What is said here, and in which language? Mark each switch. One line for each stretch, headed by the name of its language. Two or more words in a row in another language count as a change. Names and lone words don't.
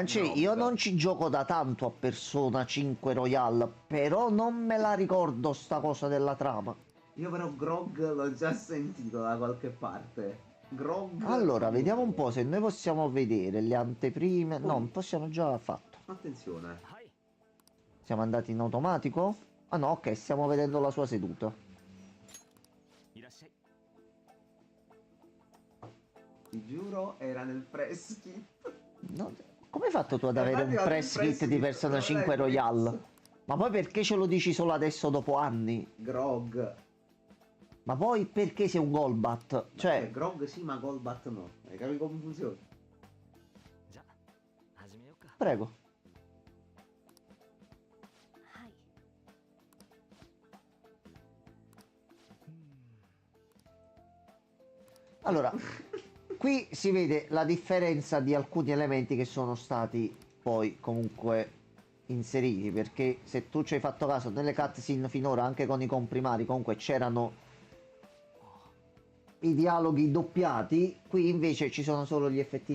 Italian: Francesco, io non ci gioco da tanto a Persona 5 Royale, però non me la ricordo sta cosa della trama. Io però Grog l'ho già sentito da qualche parte. Grog. Allora, vediamo un po' se noi possiamo vedere le anteprime. No, possiamo già fatto. Attenzione.
Japanese: はい。
Italian: Siamo andati in automatico? Ah no, ok, stiamo vedendo la sua seduta.
Japanese: いらっしゃい。
Italian: Ecco,
Japanese: いらっしゃい。
Italian: Ecco,
Japanese: いらっしゃい。
Italian: Ecco,
Japanese: いらっしゃい。
Italian: Ti giuro, era nel
English: press kit.
Italian: No, come hai fatto tu ad avere un Infatti, press press kit di kit, Persona non 5 l'hai Royal? messo. Ma poi perché ce lo dici solo adesso dopo anni? Grog. Ma poi perché sei un Golbat? Cioè, Grog sì, ma Golbat no. Hai capito come funziona?
Japanese: じゃあ始めようか。
Italian: prego.
Japanese: はい
Italian: Allora, qui si vede la differenza di alcuni elementi che sono stati poi comunque inseriti, perché se tu ci hai fatto caso nelle cutscene finora, anche con i comprimari, comunque c'erano i dialoghi doppiati, qui invece ci sono solo gli effettini